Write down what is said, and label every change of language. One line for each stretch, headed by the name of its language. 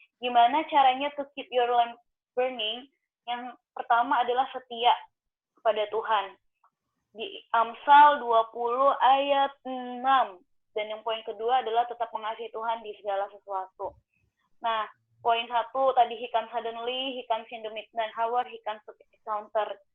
Indonesian: Gimana caranya
English: to keep your lamp burning?
Indonesian: Yang pertama adalah setia kepada Tuhan. Di Amsal 20 ayat 6. Dan yang poin kedua adalah tetap mengasihi Tuhan di segala sesuatu. Nah, poin 1 tadi
English: he comes suddenly, he comes in the midnight hour, he comes to counter.